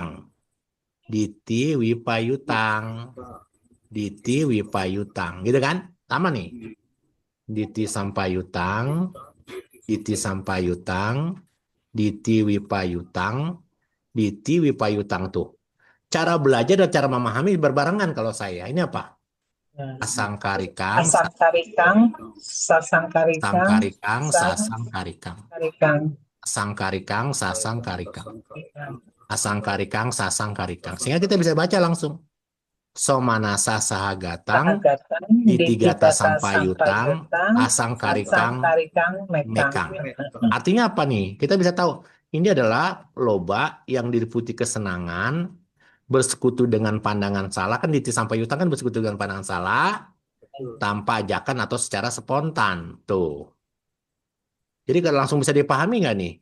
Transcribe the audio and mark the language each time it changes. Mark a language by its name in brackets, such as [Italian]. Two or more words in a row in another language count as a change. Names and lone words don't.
[Pali] Diti wipayutang. Diti wipayutang. [Indonesian] Gitu kan? Sama nih. [Pali] Diti sampai yutang. Diti sampai yutang. Diti wipayutang. Diti wipayutang tuh. [Indonesian] Cara belajar dan cara memahami berbarengan kalau saya. Ini apa? [Pali] Asangkarikang, Asangkarikang, sasangkarikang, sangkarikang, sasangkarikang. sangkarikang. Asangkarikang, sasangkarikang. Asangkarikang, sasangkarikang. [Indonesian] Sehingga kita bisa baca langsung. [Pali] Somanasa sahagatang, Sahagatang, ditigata ditigata sampayutang, sampayutang, asangkarikang, asangkarikang, mekang. mekang. [Indonesian] Artinya apa nih? Kita bisa tahu ini adalah loba yang diliputi kesenangan, bersekutu dengan pandangan salah. Kan di sampayutang kan bersekutu dengan pandangan salah, tanpa ajakan atau secara spontan. Tuh. Jadi kan langsung bisa dipahami nggak nih?